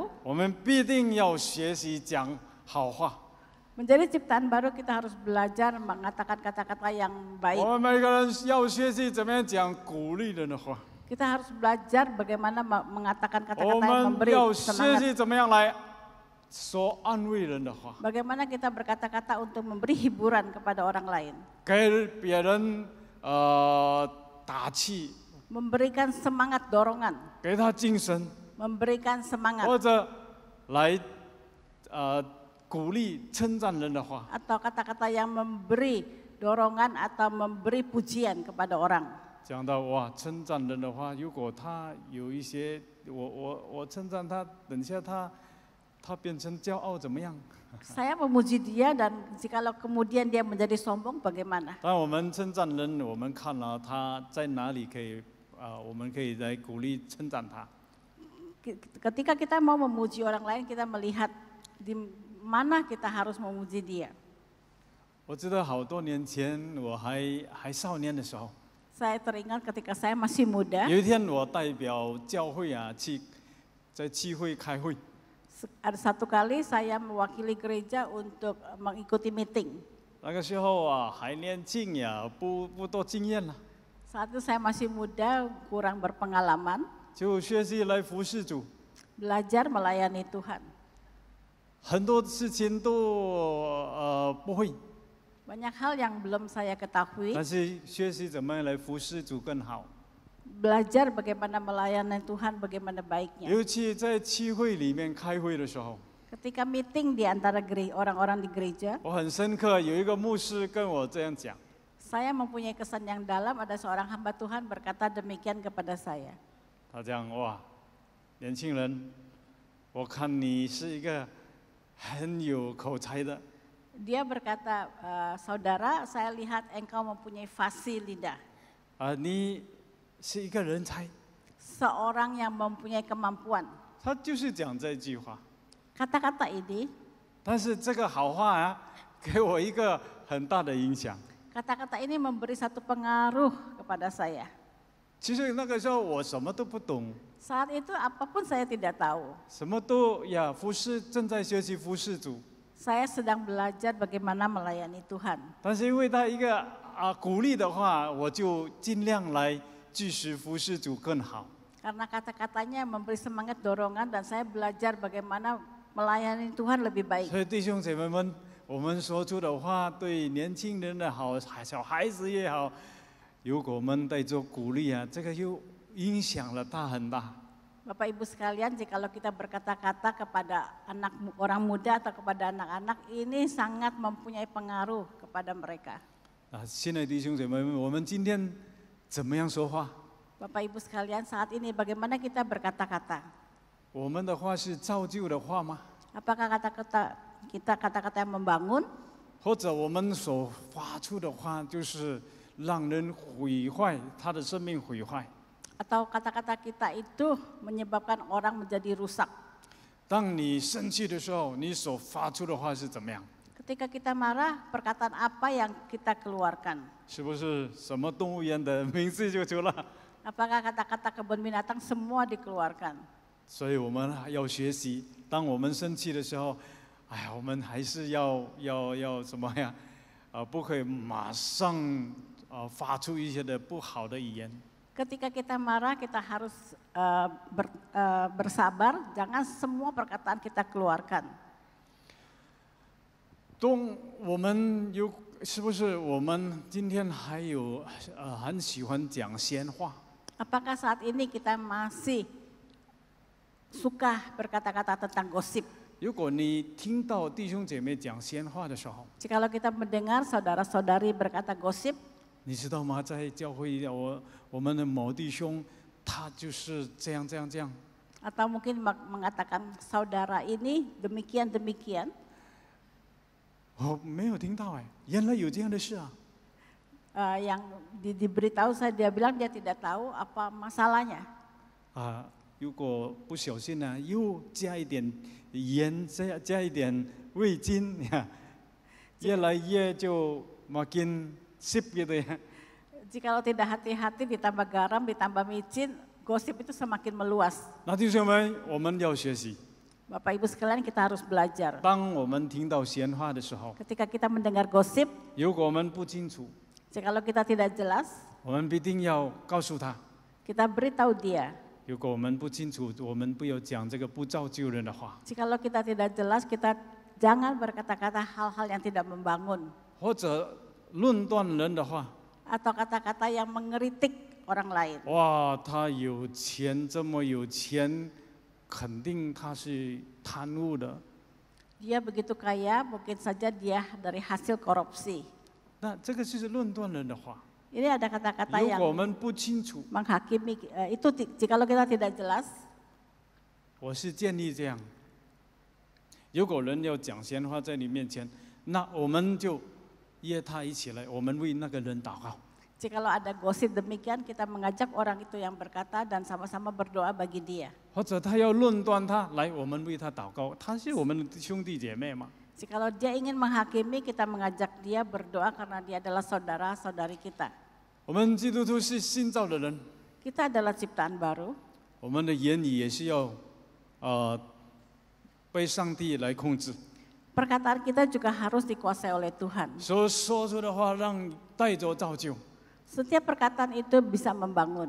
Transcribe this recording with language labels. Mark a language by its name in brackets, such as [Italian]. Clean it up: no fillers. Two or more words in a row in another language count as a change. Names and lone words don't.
[Chinese] 我们必定要学习讲好话。 [Indonesian] menjadi ciptaan baru kita harus belajar mengatakan kata-kata yang baik. [Chinese] 我们每个人要学习怎么样讲鼓励人的话。 [Indonesian] Kita harus belajar bagaimana mengatakan [Chinese] 我 [Indonesian] kata-kata yang [Chinese] 们 [Indonesian] memberi [Chinese] 要学 [Indonesian] semangat. [Chinese] 习怎么样来说安慰人的话， [Indonesian] Bagaimana kita berkata-kata untuk memberi hiburan kepada orang lain. [Chinese] 给别人打气， [Indonesian] Memberikan semangat dorongan, [Chinese] 给他精神， [Indonesian] memberikan semangat. [Chinese] 或者来鼓励称赞人的话。 [Indonesian] Atau kata-kata yang memberi dorongan atau memberi pujian kepada orang. [Chinese] 讲到哇，称赞人的话，如果他有一些，我称赞他，等下他变成骄傲怎么样？ [Indonesian] Saya memuji dia dan jikalau kemudian dia menjadi sombong bagaimana? [Chinese] 当我们称赞人，我们看了他在哪里可以我们可以来鼓励称赞他。 [Indonesian] Ketika kita mau memuji orang lain, kita melihat di mana kita harus memuji dia. [Chinese] 我知道好多年前我还少年的时候， [Indonesian] Saya teringat ketika saya masih muda, [Chinese] 有一天我代表教会去在聚会开会， [Indonesian] ada satu kali saya mewakili gereja untuk mengikuti meeting. [Chinese] 那个时候还年轻呀，不多经验了， [Indonesian] Saat itu saya masih muda, kurang berpengalaman, [Chinese] 就学习来服侍主。 [Indonesian] belajar melayani Tuhan. [Chinese] 很多事情都不会， [Indonesian] Banyak hal yang belum saya ketahui, [Chinese] 但是学习怎么样来服侍主更好。 [Indonesian] belajar bagaimana melayani Tuhan, bagaimana baiknya. [Chinese] 尤其在聚会里面开会的时候， [Indonesian] Ketika meeting di antara orang-orang di gereja, [Chinese] 我很深刻，有一个牧师跟我这样讲， [Indonesian] saya mempunyai kesan yang dalam, ada seorang hamba Tuhan berkata demikian kepada saya. [Chinese] 他讲哇，年轻人，我看你是一个很有口才的， [Indonesian] Dia berkata, saudara, saya lihat engkau mempunyai fasih lidah. [Chinese] 你是一个人才。 [Indonesian] Seorang yang mempunyai kemampuan. [Chinese] 他就是讲这句话， [Indonesian] Kata-kata ini, [Chinese] 但是这个好话给我一个很大的影响。 [Indonesian] kata-kata ini memberi satu pengaruh kepada saya. [Chinese] 其实那个时候我什么都不懂， [Indonesian] Saat itu apapun saya tidak tahu. [Chinese] 什么都服侍，正在学习服侍主。 [Indonesian] Saya sedang belajar bagaimana melayani Tuhan. [Chinese] 但是因为他一个鼓励的话，我就尽量来继续服侍主更好。 [Indonesian] Karena kata-katanya memberi semangat dorongan dan saya belajar bagaimana melayani Tuhan lebih baik. [Chinese] 所以弟兄姐妹们，我们说出的话对年轻人的好，小孩子也好，如果我们带着鼓励这个又影响了他很大。 [Indonesian] Bapak Ibu sekalian, jikalau kita berkata-kata kepada orang muda atau kepada anak-anak, ini sangat mempunyai pengaruh kepada mereka. [Chinese] 啊，亲爱的弟兄姐妹们，我们今天怎么样说话？ [Indonesian] Bapak Ibu sekalian, saat ini bagaimana kita berkata-kata? [Chinese] 我们的话是造就的话吗？ [Indonesian] Apakah kata-kata kita kata-kata yang membangun? [Chinese] 或者我们所发出的话就是让人毁坏他的生命毁坏？ [Indonesian] Atau kata-kata kita itu menyebabkan orang menjadi rusak? [Chinese] 当你生气的时候，你所发出的话是怎么样？ [Indonesian] Ketika kita marah, perkataan apa yang kita keluarkan? [Chinese] 是不是什么动物园的名字就出了？ [Indonesian] Apakah kata-kata kebun binatang semua dikeluarkan? [Chinese] 所以我们要学习，当我们生气的时候，哎呀，我们还是要什么呀？不可以马上发出一些的不好的语言。 [Indonesian] Ketika kita marah, kita harus bersabar, jangan semua perkataan kita keluarkan. [Chinese] 我们是不是我们今天还有很喜欢讲闲话？ [Indonesian] Apakah saat ini kita masih suka berkata-kata tentang gosip? [Chinese] 如果你听到弟兄姐妹讲闲话的时候， [Indonesian] Jikalau kita mendengar saudara-saudari berkata gosip, [Chinese] 你知道吗？在教会我们的某弟兄，他就是这样。 [Indonesian] atau mungkin mengatakan saudara ini demikian-demikian. [Chinese] 我没有听到哎，原来有这样的事啊！ [Indonesian] Yang diberitahu saya, dia bilang dia tidak tahu apa masalahnya. [Chinese] 如果不小心呢，又加一点盐，加一点味精，越来越就 [Indonesian] makin sip gitu ya. Jikalau tidak hati-hati ditambah garam, ditambah micin, gosip itu semakin meluas. [Chinese] 那弟兄们，我们要学习。 [Indonesian] Bapak Ibu sekalian, kita harus belajar. [Chinese] 当我们听到闲话的时候， [Indonesian] Ketika kita mendengar gosip, [Chinese] 如果我们不清楚， [Indonesian] jikalau kita tidak jelas, [Chinese] 我们必定要告诉他。 [Indonesian] kita beritahu dia. [Chinese] 如果我们不清楚，我们不要讲这个不造就人的话。 [Indonesian] Jikalau kita tidak jelas, kita jangan berkata-kata hal-hal yang tidak membangun. [Chinese] 或者论断人的话， [Indonesian] Atau kata-kata yang mengeritik orang lain. [Chinese] 哇，他有钱，这么有钱，肯定他是贪污的。 [Indonesian] Dia begitu kaya, mungkin saja dia dari hasil korupsi. [Chinese] 那这个就是论断人的话。 [Indonesian] Ini ada kata-kata [Chinese] 如 [Indonesian] yang [Chinese] 果我们不清楚， [Indonesian] menghakimi, itu jikalau kita tidak jelas, [Chinese] 我是建议这样：如果人要讲闲话在你面前，那我们就约他一起来，我们为那个人祷告。 [Indonesian] jikalau ada gosip demikian, kita mengajak orang itu yang berkata dan sama-sama berdoa bagi dia. [Chinese] 或者他要论断他，来，我们为他祷告。他是我们的兄弟姐妹嘛。 [Indonesian] Jikalau dia ingin menghakimi, kita mengajak dia berdoa karena dia adalah saudara-saudari kita. [Chinese] 我们基督徒是新造的人， [Indonesian] Kita adalah ciptaan baru. [Chinese] 我们的言语也是要被上帝来控制。 [Indonesian] Perkataan kita juga harus dikuasai oleh Tuhan. [Chinese] 所说出的话让带着造就。 [Indonesian] Setiap perkataan itu bisa membangun.